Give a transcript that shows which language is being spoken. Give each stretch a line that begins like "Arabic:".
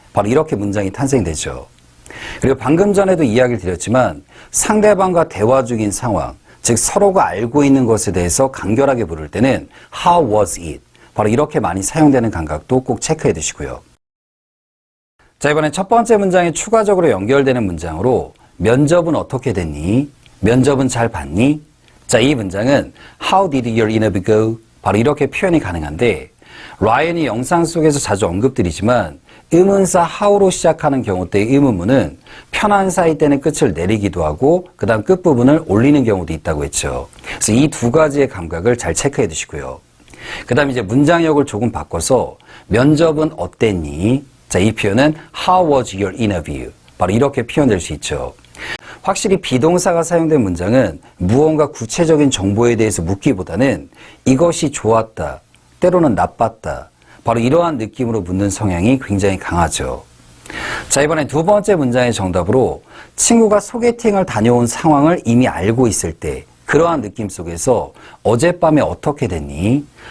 Korean: 바로 이렇게 문장이 탄생되죠. 그리고 방금 전에도 이야기를 드렸지만 상대방과 대화 중인 상황, 즉 서로가 알고 있는 것에 대해서 간결하게 부를 때는
English: How was it?
Korean: 바로 이렇게 많이 사용되는 감각도 꼭 체크해 두시고요. 자, 이번엔 첫 번째 문장에 추가적으로 연결되는 문장으로 면접은 어떻게 됐니? 면접은 잘 봤니? 자, 이 문장은
English: How did your interview go?
Korean: 바로 이렇게 표현이 가능한데 라이언이 영상 속에서 자주 언급드리지만 의문사 how로 시작하는 경우 때의 의문문은 편한 사이 때는 끝을 내리기도 하고 그 다음 끝부분을 올리는 경우도 있다고 했죠. 그래서 이 두 가지의 감각을 잘 체크해 두시고요. 그 다음 이제 문장력을 조금 바꿔서 면접은 어땠니? 자, 이 표현은
English: How was your interview?
Korean: 바로 이렇게 표현될 수 있죠. 확실히 비동사가 사용된 문장은 무언가 구체적인 정보에 대해서 묻기보다는 이것이 좋았다, 때로는 나빴다, 바로 이러한 느낌으로 묻는 성향이 굉장히 강하죠. 자, 이번엔 두 번째 문장의 정답으로 친구가 소개팅을 다녀온 상황을 이미 알고 있을 때 그러한 느낌 속에서 어젯밤에 어떻게 됐니?